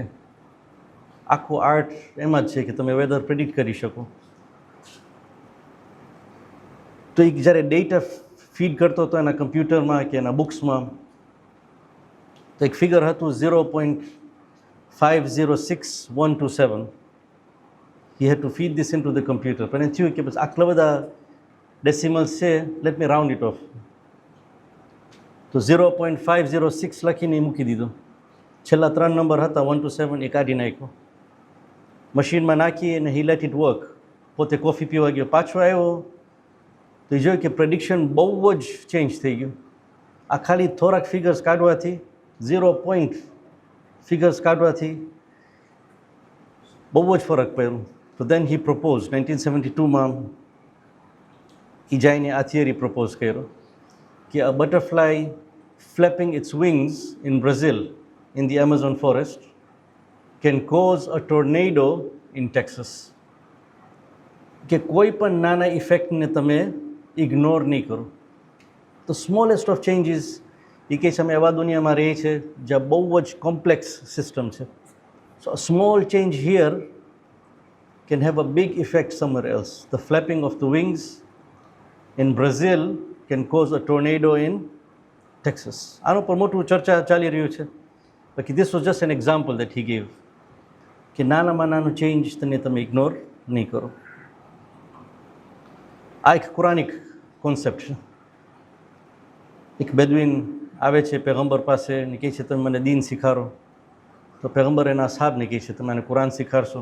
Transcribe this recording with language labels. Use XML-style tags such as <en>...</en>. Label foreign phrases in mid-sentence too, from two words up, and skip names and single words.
<gu>આખું આર્ટ એમાં જ છે કે તમે</gu> <en>weather predict</en> <gu>કરી શકો. તો એ જ્યારે</gu> <en>data feed</en> <gu>કરતો હતો એના કમ્પ્યુટરમાં કે એના બુક્સમાં, તો એક ફિગર હતું 0.506127.</gu> <en>he had to feed this into the computer.</en> <gu>પણ એ થયું કે બસ આટલા બધા ડેસિમલ્સ છે,</gu> <en>let me round it off.</en> <gu>તો 0.506 લખીને મૂકી દીધો. છેલ્લા 3 નંબર હતા 1 to 7 એ કાઢી નાખ્યો, મશીનમાં નાખી અને</gu> <en>he let it work.</en> <gu>પોતે કોફી પીવા ગયો, પાછો આવ્યો તો એ જોયું કે પ્રેડિક્શન બહુ જ ચેન્જ થઈ ગયું. આ ખાલી થોડાક ફિગર્સ કાઢવાથી, 0</gu> <en>point figures</en> <gu>કાઢવાથી બહુ જ ફરક પડ્યો.</gu> <en>તો then he propose</en> <gu>1972માં એ જઈને આ થિયરી પ્રપોઝ કર્યો કે</gu> <en>a butterfly flapping its wings in Brazil in the Amazon forest can cause a tornado in Texas.</en> <gu>કે કોઈ પણ નાના ઇફેક્ટને તમે ઇગ્નોર નહીં કરો. તો</gu> <en>smallest of changes</en> <gu>એ કહે છે અમે એવા દુનિયામાં રહીએ છીએ જ્યાં બહુ જ</gu> <en>complex system</en> <gu>છે.</gu> <en>so a small change here can have a big effect somewhere else. The flapping of the wings in Brazil can cause a tornado in Texas.</en> <gu>આનો પર મોટું ચર્ચા ચાલી રહ્યું છે. બાકી</gu> <en>this was just an example that he gave</en> <gu>કે નાનામાં નાનું ચેન્જ તમે ઇગ્નોર નહીં કરો. આ એક કુરાનિક કોન્સેપ્ટ છે. એક બેદવીન આવે છે પેગમ્બર પાસે ને કહે છે તમે મને દીન શીખારો. તો પેગમ્બર એના સાહેબને કહે છે તમે મને કુરાન શીખાડશો.</gu>